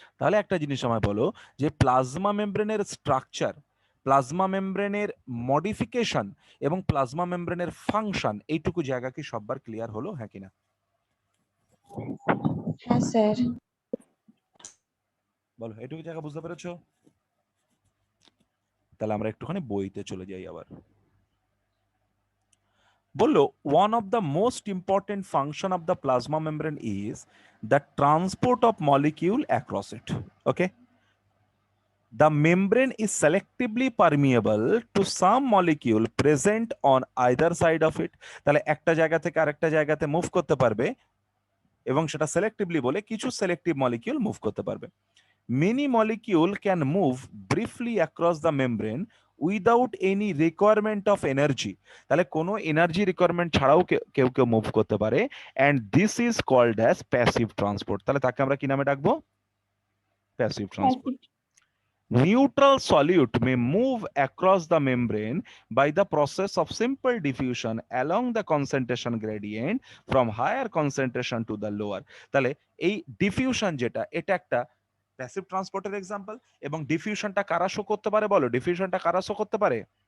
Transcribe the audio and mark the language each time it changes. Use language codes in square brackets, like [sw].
[bn] তাহলে একটা জিনিস আমায় বলো যে প্লাজমা মেমব্রেনের স্ট্রাকচার, প্লাজমা মেমব্রেনের মডিফিকেশন এবং প্লাজমা মেমব্রেনের ফাংশন, এইটুকু জায়গা কি সববার ক্লিয়ার হলো? হ্যাঁ কিনা? হ্যাঁ স্যার। বলো এইটুকু জায়গা বুঝতে পেরেছো? তাহলে আমরা একটুখানি বইতে চলে যাই আবার। বললো [en] one of the most important function of the plasma membrane is the transport of molecule across it. Okay, the membrane is selectively permeable to some molecule present on either side of it. [bn] তাহলে একটা জায়গা থেকে আরেকটা জায়গাতে move করতে পারবে এবং সেটা selectively বলে কিছু selective molecule মুভ করতে পারবে। [en] Many molecule can move briefly across the membrane without any requirement of energy. [bn] তাহলে কোনো এনার্জি রিকোয়ারমেন্ট ছাড়াও কেউ কেউ মুভ করতে পারে, [en] And this is called as passive transport. [bn] তাহলে তাকে আমরা কি নামে ডাকবো? Passive transport. [en] Neutral solute may move across the membrane by the process of simple diffusion along the concentration gradient from higher concentration to the lower. [bn] তাহলে এই diffusion যেটা, এটা একটা প্যাসিভ ট্রান্সপোর্টের এক্সাম্পল। এবং ডিফিউশনটা কারা শো করতে পারে বলো? ডিফিউশনটা কারা শো করতে পারে?